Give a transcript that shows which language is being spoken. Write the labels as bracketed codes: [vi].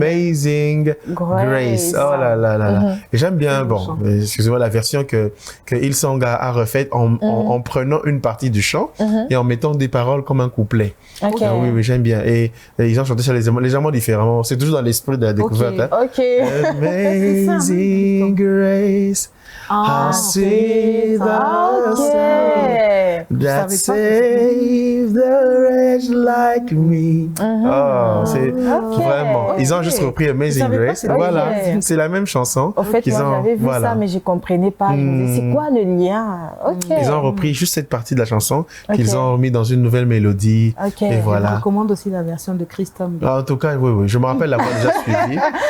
[fr] Amazing Grace. Oh là là là là. Et j'aime bien, bon, excusez-moi, la version que Hillsong a refaite en prenant une partie du chant et en mettant des paroles comme un couplet. Okay. Oui, j'aime bien. Et ils ont chanté ça légèrement différemment. C'est toujours dans l'esprit de la découverte. Amazing Grace. [en] How sweet the sound that saved the wretch like me. [fr] C'est vraiment. Ils ont juste repris Amazing Grace. Voilà, c'est la même chanson. En fait, moi j'avais vu ça, mais je comprenais pas. Je me disais, c'est quoi le lien? Ils ont repris juste cette partie de la chanson qu'ils ont remis dans une nouvelle mélodie. Et voilà. Je recommande aussi la version de Christophe. En tout cas, oui, je me rappelle l'avoir déjà suivi.